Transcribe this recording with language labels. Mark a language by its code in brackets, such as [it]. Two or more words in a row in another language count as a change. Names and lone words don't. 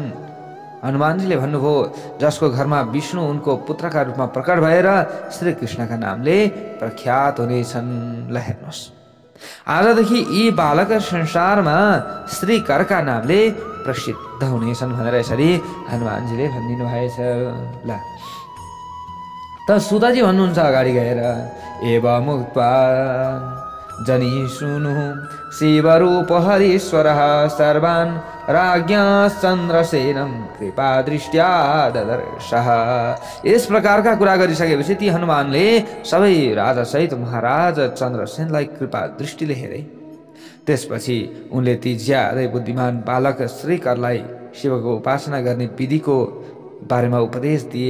[ne] हनुमानजीले भन्नुभयो, जसको घरमा विष्णु उनको पुत्रका रूपमा प्रकट भएर श्री कृष्णका नामले प्रख्यात हुनेछन्। ल हेर्नुहोस्, आजदेखि यी बालक संसारमा श्रीकरका नामले प्रसिद्ध हुनेछन् भनेर यसरी हनुमानजीले भनिदिनु भएछ। ल त सुताजी भन्नुहुन्छ अगाडि गएर, [sa] एवं उक्त्वा जनी सुनु शिवरूप हरीश्वरः सर्वान् राज्ञा चन्द्रसेनं कृपा दृष्ट्या ददर्शः। [ne] यस प्रकारका कुरा गरिसकेपछि ती हनुमानले सबै राजा सहित महाराज चन्द्रसेनलाई कृपा दृष्टिले हेरे। त्यसपछि उनले ती ज्यादै बुद्धिमान बालक श्रीकरलाई शिवको उपासना गर्ने विधिको बारेमा उपदेश दिए।